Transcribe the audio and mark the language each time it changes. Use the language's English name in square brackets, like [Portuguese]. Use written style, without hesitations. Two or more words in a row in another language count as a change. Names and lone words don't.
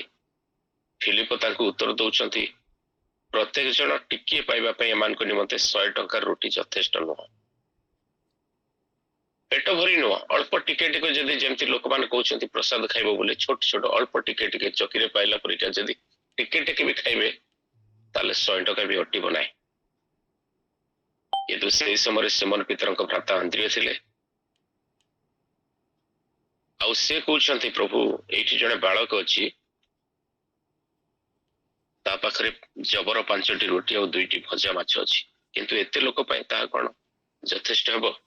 [Odia] ଫିଲିପ ତାଙ୍କୁ ଉତ୍ତର ଦଉଛନ୍ତି ପ୍ରତ୍ୟେକ ଜଣ ଟିକେ ପାଇବା ପାଇଁ ଏମାନଙ୍କ ନିମନ୍ତେ 100 ଟଙ୍କା ରୁଟି ଯଥେଷ୍ଟ ନୁହେଁ। ପେଟ ଭରି ନୁହେଁ, ଅଳ୍ପ ଟିକେ ଟିକେ ଯଦି ଯେମିତି ଲୋକ ମାନେ କହନ୍ତି ପ୍ରସାଦ ଖାଇବା ବୋଲି ଛୋଟ ଛୋଟ ଅଳ୍ପ ଟିକେ ଟିକେ ଚକିରେ ପାଇଲା ପରିକା ଯଦି ଟିକେ ଟିକେ ବି ଖାଇବେ ତାହେଲେ 100 ଟଙ୍କା ବି ଅଟିବ ନାହିଁ। କିନ୍ତୁ ସେହି ସମୟରେ ସିମୋନ ପିତରଙ୍କ ଭ୍ରାତା ଆନ୍ଦ୍ରିୟ ଥିଲେ। ଆଉ ସେ କହୁଛନ୍ତି, ପ୍ରଭୁ ଏଇଠି ଜଣେ ବାଳକ ଅଛି, ତା ପାଖରେ ଜବର 5ଟି ରୁଟି ଆଉ 2ଟି ଭଜା ମାଛ ଅଛି, କିନ୍ତୁ ଏତେ ଲୋକ ପାଇଁ ତାହା କଣ ଯଥେଷ୍ଟ ହେବ?